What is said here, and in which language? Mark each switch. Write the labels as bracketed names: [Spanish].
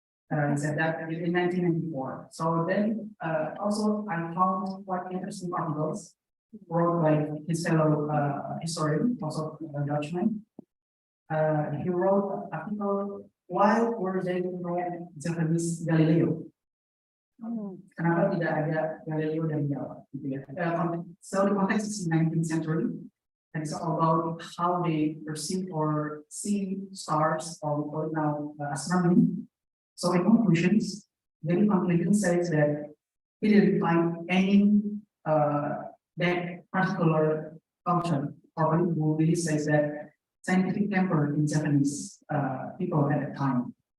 [English] He said that in 1994. So then also I found quite interesting articles wrote by his fellow historian, also a Dutchman. He wrote an article, why were they called Japanese Galileo? [Indonesian] Kenapa tidak ada Galileo dari Jawa? [English] So the context is 19th century, and it's all about how they perceive or see stars, or we call it now astronomy. So in conclusions, the conclusion says that he didn't find any that particular culture, or who really says that scientific temper in Japanese people at that time.